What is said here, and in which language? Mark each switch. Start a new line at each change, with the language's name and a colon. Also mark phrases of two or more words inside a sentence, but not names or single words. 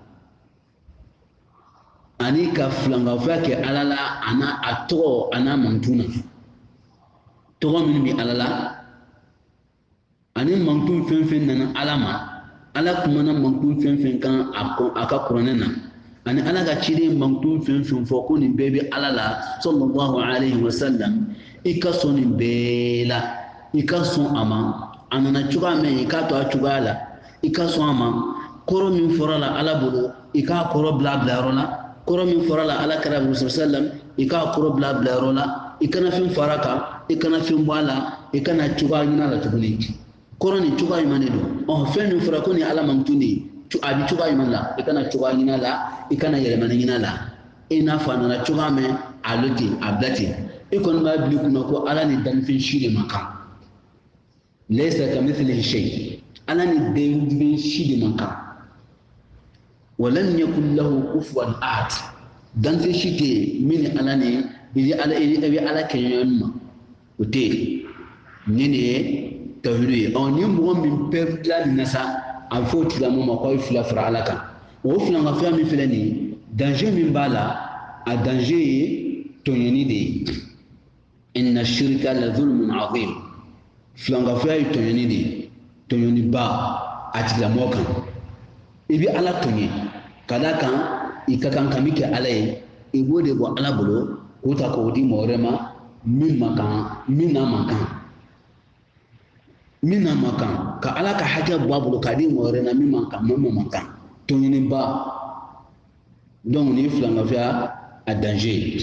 Bambara: ani ka filankafoya kɛ ala la a tɔgɔ a n'a mantun na tɔgɔ minnu bɛ ala la ani mantun fɛn fɛn nana ala ma ala kumana mantun fɛn fɛn kan a ka kuranɛ na ani ala ka ciden mantun fɛn fɛn fɔ ko nin bɛɛ bɛ ala la
Arabic: صلى الله عليه وسلم
Bambara: i ka sɔn nin bɛɛ la i ka sɔn a ma a nana cogoya min i k'a to a cogoya la i ka sɔn a ma kɔrɔ min fɔra la ala bolo i k'a kɔrɔ bila yɔrɔ la kɔrɔ min fɔra la ala kɛra sallam i k'a kɔrɔ bila yɔrɔ la i kana fɛn fara kan i kana fɛn bɔ a la i kana cogoya ɲini a la tuguni kɔrɔ ni cogoya ɲuman de don fɛn min fɔra ko ni ala mantun de ye a bɛ cogoya ɲuman la i kana cogoya ɲini a la i kana yɛlɛmani ɲini a la i n'a fɔ a nana cogoya min a lo ten a bila ten i kɔni b'a bila i kunna ko ala ni dannifɛn si de man kan
Arabic: ليس كمثله شيء
Bambara: ala ni dannifɛn si de man kan
Arabic: ولم يكن له كفوا أحد
Bambara: dannifɛn si tɛ yen min ni ala ni i bɛ ala kɛ ɲɔgɔn ma o tɛ yen ni nin ye tawhidu ye ni mɔgɔ min bɛɛ tila nin na sa a bɛ fɔ o tigilamɔgɔ ma k'aw fila fara ala kan o filankafoya min filɛ nin ye danger min b'a la a danger ye tɔɲɔni de ye
Arabic: إن الشرك لظلم عظيم
Bambara: filankafoya ye tɔɲɔni de ye tɔɲɔniba a tigilamɔgɔ kan i bɛ ala tɔɲɔ ka d'a kan i ka kan ka min kɛ ala ye i b'o de bɔ ala bolo k'o ta k'o di mɔgɔ wɛrɛ ma min man kan min n'a man kan min n'a man kan ka ala ka hakɛ bɔ a bolo k'a di mɔgɔ wɛrɛ ma min man kan min man kan tɔɲɔniba donc ni filankafoya a danger